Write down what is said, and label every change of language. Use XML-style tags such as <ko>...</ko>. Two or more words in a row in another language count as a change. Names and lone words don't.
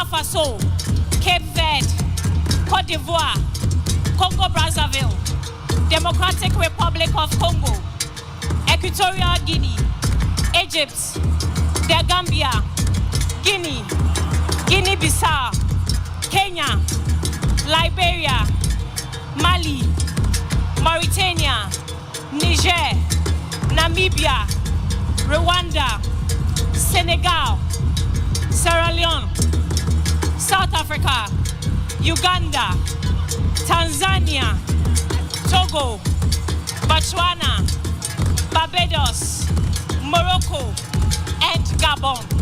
<en>Faso, Cape Verde, Côte d'Ivoire, Congo-Brazzaville, Democratic Republic of Congo, Equatorial Guinea, Egypt, The Gambia, Guinea, Guinea-Bissau, Kenya, Liberia, Mali, Mauritania, Niger, Namibia, Rwanda, Senegal, Sierra Leone, South Africa, Uganda, Tanzania, Togo, Botswana, Barbados, Morocco, and Gabon.</en>